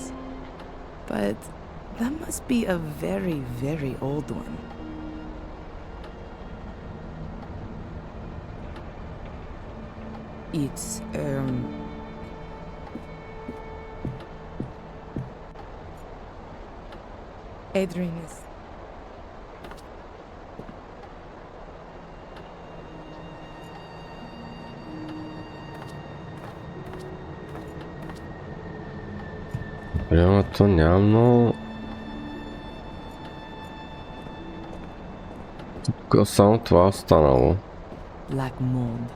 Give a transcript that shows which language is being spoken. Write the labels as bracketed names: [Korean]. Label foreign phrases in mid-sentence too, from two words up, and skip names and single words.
[English] But that must be a very, very old one. It's, Adrian is... [Bulgarian] Прямо то няма много... Тук само това останало. [English] Black mold.